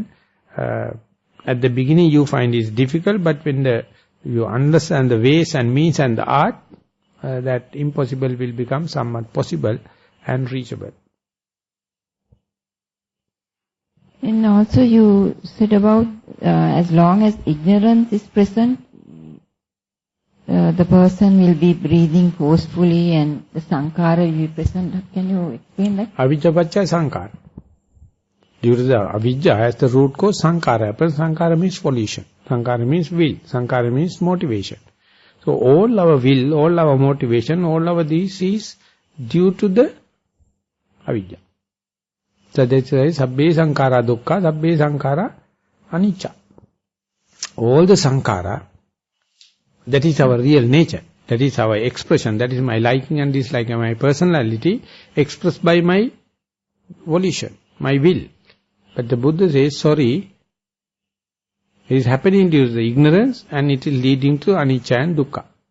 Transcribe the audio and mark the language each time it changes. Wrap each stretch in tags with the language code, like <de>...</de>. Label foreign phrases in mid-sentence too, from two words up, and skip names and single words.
<en>At the beginning you find it difficult, but when you understand the ways and means and the art, that impossible will become somewhat possible and reachable. And also you said about as long as ignorance is present, the person will be breathing forcefully and the sankhara will be present. Can you explain that?</en> <pi>Avijja paccaya sankhara.</pi> <en>Due to the avijja as the root cause, sankhara happens. Sankhara means volition. Sankhara means will. Sankhara means motivation. So all our will, all our motivation, all our this is due to the avijja. So that's why</en> <pi>sabbe sankhara dukkha, sabbe sankhara anicca.</pi> <en>All the sankhara, that is our real nature. That is our expression. That is my liking and disliking, my personality expressed by my volition, my will. But the Buddha says, sorry, it is happening due to the ignorance and it is leading to anicca and dukkha.</en>